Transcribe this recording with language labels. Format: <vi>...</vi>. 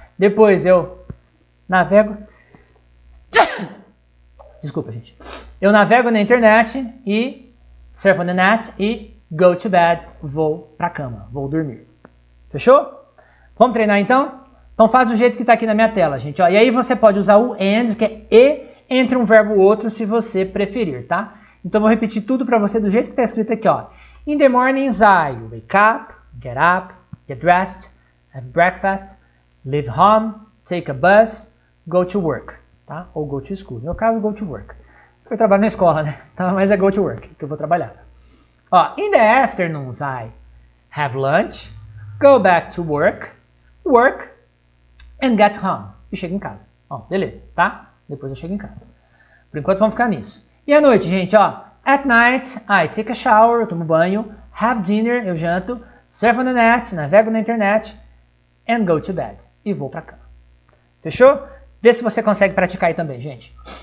<pt>Depois eu navego, desculpa gente, eu navego na internet e</pt> <en>surf on the net</en> <pt>e</pt> <en>go to bed,</en> <pt>vou pra cama, vou dormir. Fechou? Vamos treinar então? Então faz do jeito que está aqui na minha tela, gente. Ó, e aí você pode usar o and, que é e entre um verbo e outro, se você preferir, tá? Então eu vou repetir tudo para você do jeito que está escrito aqui, ó.</pt> <en>In the mornings I wake up, get dressed, have breakfast, leave home, take a bus, go to work,</en> <pt>tá? Ou</pt> <en>go to school.</en> <pt>No meu caso,</pt> <en>go to work.</en> <pt>Eu trabalho na escola, né? Então, mas é</pt> <en>go to work</en> <pt>que eu vou trabalhar. Ó,</pt> <en>in the afternoons I have lunch, go back to work, and get home.</en> <pt>E chego em casa. Ó, beleza, tá? Depois eu chego em casa. Por enquanto vamos ficar nisso. E à noite, gente, ó.</pt> <en>At night, I take a shower,</en> <pt>eu tomo banho.</pt> <en>Have dinner,</en> <pt>eu janto.</pt> <en>Surf on the net,</en> <pt>navego na internet.</pt> <en>And go to bed.</en> <pt>E vou pra cama. Fechou? Vê se você consegue praticar aí também, gente.</pt>